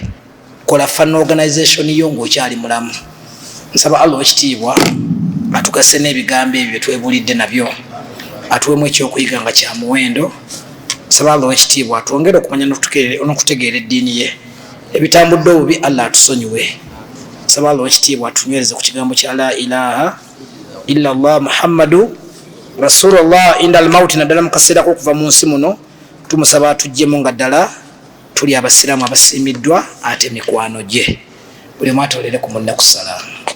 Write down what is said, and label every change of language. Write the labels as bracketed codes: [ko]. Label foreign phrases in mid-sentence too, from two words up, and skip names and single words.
[lg] Kola [en] fan organization [lg] yo ng'okyali mulamu. Nsaba Allah ekitiibwa atugase n'ebigambo ebyo bye twebulidde nabyo, atuwemu ekyokuyiga nga kya muwendo. nsaba Allah w'ekitiibwa atwongere okumanya n'okutegeera eddiini ye, ebitambudde obubi Allah atusonyiwe. Nsaba Allah w'ekitiibwa atunywereze ku kigambo kya [ar] لا إله إلا الله محمد رسول الله عند الموت, [lg] naddala mu kaseera k'okuva mu nsi muno. Tumusaba atuggyemu nga ddala tuli abasiraamu abasiimiddwa ate mikwano gye. Buli omu atoolere ku munne ku salaamu.